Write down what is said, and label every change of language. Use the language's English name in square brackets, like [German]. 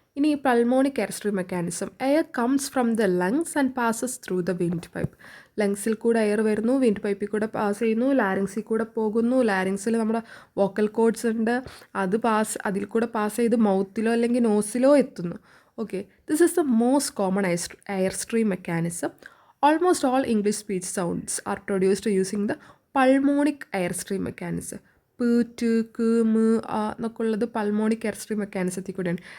[English] ഇനി pulmonic airstream mechanism, air comes from the lungs and passes through the windpipe. [Malayalam] ലങ്സിൽ കൂടെ air വരുന്നു, wind പൈപ്പിൽ കൂടെ പാസ് ചെയ്യുന്നു, ലാരിങ്സിൽ കൂടെ പോകുന്നു. ലാരിങ്സിൽ നമ്മുടെ വോക്കൽ കോഡ്സ് ഉണ്ട്, അതിൽ കൂടെ പാസ് ചെയ്ത് മൗത്തിലോ അല്ലെങ്കിൽ നോസിലോ എത്തുന്നു. [English] Okay, this is the most common airstream mechanism. Almost all English speech sounds are produced using the pulmonic airstream mechanism. [Malayalam] പ്, ട്, ക്, മ്, ആ എന്നൊക്കെ ഉള്ളത് പൾമോണിക് എയർസ്ട്രീം മെക്കാനിസത്തിൽ കൂടെയാണ്.